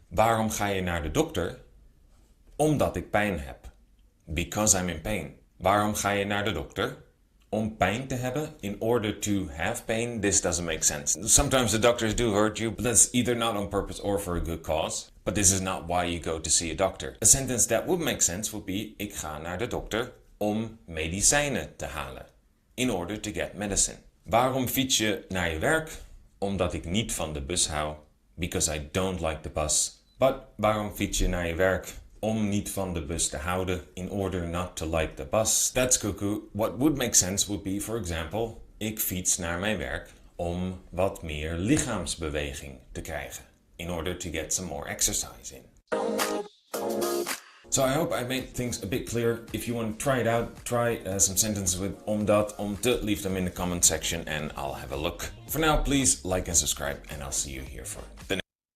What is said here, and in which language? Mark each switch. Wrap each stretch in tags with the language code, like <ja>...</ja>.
<nl>Waarom ga je naar de dokter? Omdat ik pijn heb.</nl> <en>Because I'm in pain.</en> <nl>Waarom ga je naar de dokter? Om pijn te hebben,</nl> <en>in order to have pain. This doesn't make sense. Sometimes the doctors do hurt you, but that's either not on purpose or for a good cause. But this is not why you go to see a doctor. A sentence that would make sense would be,</en> <nl>ik ga naar de dokter om medicijnen te halen.</nl> <en>In order to get medicine.</en> <nl>Waarom fiets je naar je werk? Omdat ik niet van de bus hou.</nl> <en>Because I don't like the bus.</en> <nl>But waarom fiets je naar je werk? Om niet van de bus te houden,</nl> <en>in order not to like the bus. That's cuckoo. What would make sense would be, for example,</en> <nl>ik fiets naar mijn werk om wat meer lichaamsbeweging te krijgen.</nl> <en>In order to get some more exercise in. So I hope I made things a bit clear. If you want to try it out, try some sentences with omdat, om te, leave them in the comment section and I'll have a look. For now, please like and subscribe and I'll see you here for the next.</en>